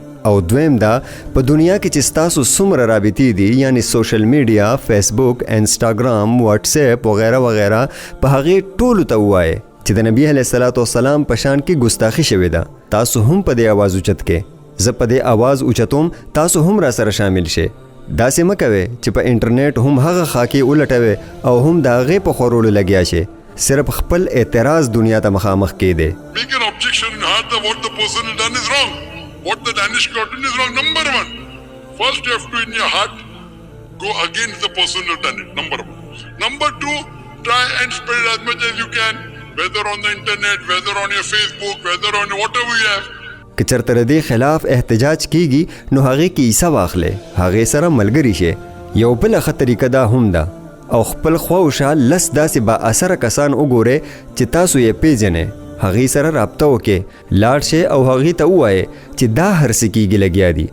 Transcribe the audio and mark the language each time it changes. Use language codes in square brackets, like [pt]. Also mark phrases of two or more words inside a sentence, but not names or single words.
[ps] او دویم دا په دنیا کې چې ستاسو څومره رابطې دي یعنی [en] social media, [ps] فیسبوک، انسټاګرام، واتس اپ وغیرہ وغیرہ، په هغې ټولو ته ووایئ چې د نبی [ar] علیه الصلاۃ والسلام [ps] په شان کې ګستاخي شوې ده. تاسو هم په دې آواز اوچت کې، زه په دې آواز اوچتوم، تاسو هم را سره شامل شئ. داسې مه کوئ چې په انټرنیټ هم هغه خاکې ولټوئ او هم د هغې په خورولو لګیا شئ، صرف خپل اعتراض دنیا ته مخامخ کېدی. [en] Make an objection in heart that what the person has done is wrong. What the Danish got done is wrong. Number one, first you have to in your heart go against the person who done it. Number one. Number two, try and spread as much as you can, whether on the internet, whether on your Facebook, whether on whatever you have. [ps] که چرته د دې خلاف احتجاج کیږي نو هغې کې حصه واخلئ، هغې سره ملګري شئ. یو بله ښه طریقه دا هم ده او خپل خواوشا لس داسې با اثره کسان وګورئ چې تاسو یې پیژنئ، هغې سره رابطه وکړئ، لاړ شئ او هغې ته ووایئ چې دا هر څه کیږي لګیا دي.